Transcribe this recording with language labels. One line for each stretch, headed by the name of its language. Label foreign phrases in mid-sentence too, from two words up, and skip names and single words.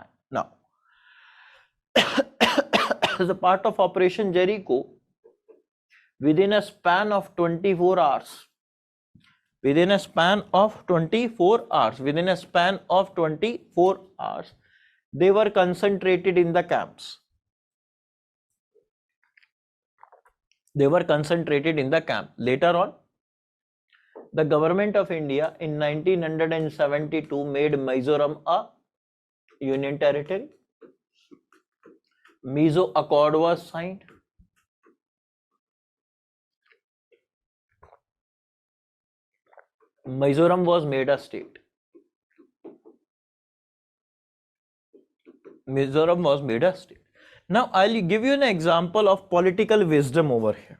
English: Now, as a part of Operation Jericho, within a span of 24 hours, within a span of 24 hours, they were concentrated in the camps. Later on, the government of India in 1972 made Mizoram a union territory. Mizo Accord was signed. Mizoram was made a state. Now, I'll give you an example of political wisdom over here.